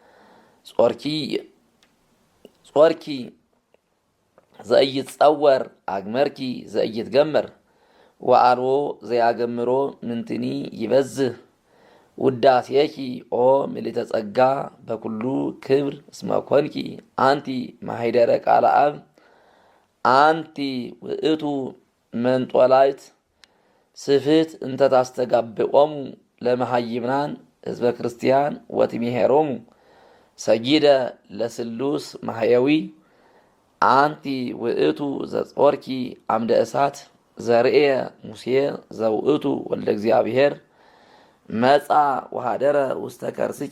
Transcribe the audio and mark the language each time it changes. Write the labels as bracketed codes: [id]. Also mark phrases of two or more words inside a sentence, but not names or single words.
[gez] ጾርኪ ዘኢይትጸወር አግመርኪ ዘኢይትገመር ወአልቦ ዘያገምሮ ምንትኒ ይበዝህ ውዳሴኪ ኦ ምልዕተ ጸጋ በኩሉ ክብር እስመ ኮንኪ አንቲ ማኅደረ ቃለ አብ አንቲ ውእቱ መንጦላይት ስፍሕት እንተ ታስተጋብኦሙ ለመሃይምናን ህዝበ ክርስቲያን ወትሜሄሮሙ ሰጊደ ለስሉስ ማህየዊ አንቲ ውእቱ ዘጾርኪ አምደ እሳት ዘርእየ ሙሴ ዘውእቱ ወልደ እግዚአብሔር መጻ ወሃደረ ውስተ ከርስኪ